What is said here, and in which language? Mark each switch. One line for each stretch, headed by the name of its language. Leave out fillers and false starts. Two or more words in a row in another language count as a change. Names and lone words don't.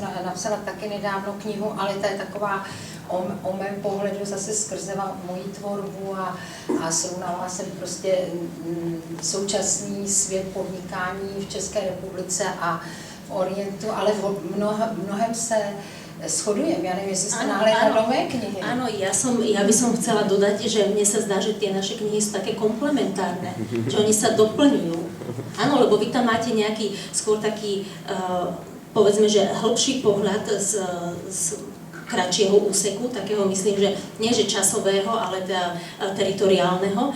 Czech: Já jsem napsala taky nedávno knihu, ale ta je taková o mém pohledu zase skrze moji tvorbu a srovnala jsem prostě současný svět podnikání v České republice a v Orientu, ale v mnohem se shodujeme.
Slovak: Ja neviem, jestli ste nahliadali do mojej knihy. Áno, ja by som chcela dodať, že mne sa zdá, že tie naše knihy sú také komplementárne, že oni sa doplňujú. Áno, lebo vy tam máte nejaký, skôr taký, povedzme, že hĺbší pohľad z kratšieho úseku, takého myslím, že nie že časového, ale teda teritoriálneho.